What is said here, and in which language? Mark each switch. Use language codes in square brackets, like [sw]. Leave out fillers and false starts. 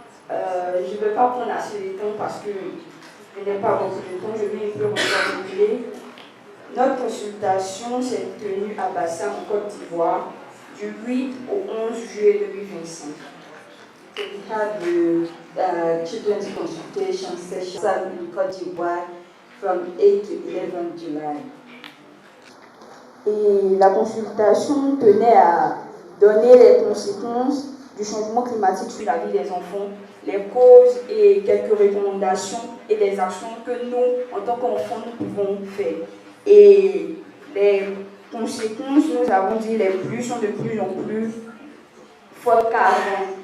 [fr] Je ne vais pas prendre assez de temps parce que je n'ai pas beaucoup de temps. Je vais un peu recapituler. Notre consultation s'est tenue à Bassin, en Côte d'Ivoire, du 8 au 11 juillet 2025. [en] So we had the children's consultation session in Côte d'Ivoire from 8 to 11 July. [fr] Et la consultation tenait à donner les conséquences du changement climatique sur la vie des enfants, les causes et quelques recommandations et des actions que nous, en tant qu'enfants, nous pouvons faire. Et les conséquences, nous avons dit, les pluies sont de plus en plus fortes qu'avant.